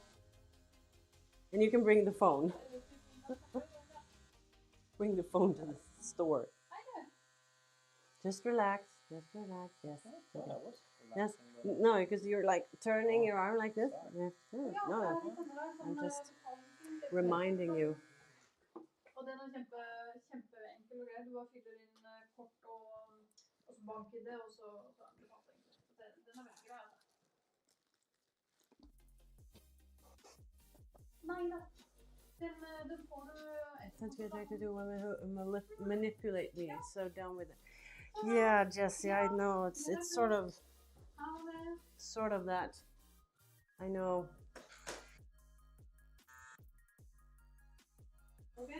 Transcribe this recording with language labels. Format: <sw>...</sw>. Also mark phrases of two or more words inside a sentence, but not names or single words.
<en>And you can bring the phone. Bring the phone to the store. Just relax. Just relax. Yes. Okay. Yes. No, because you're like turning your arm like this. Yeah. No. I'm just reminding you.</en> <no>Og den er kjempeenkel og grei. Du bare fyller inn kort og så bank-ID, og så er den betalt, egentlig. Så den er veldig grei. Nei da. Den får du</no> <en>That's what I like to do women who manipulate me. So down with it. Yeah, Jesse, I know. It's sort of that. I know. Okay.</en>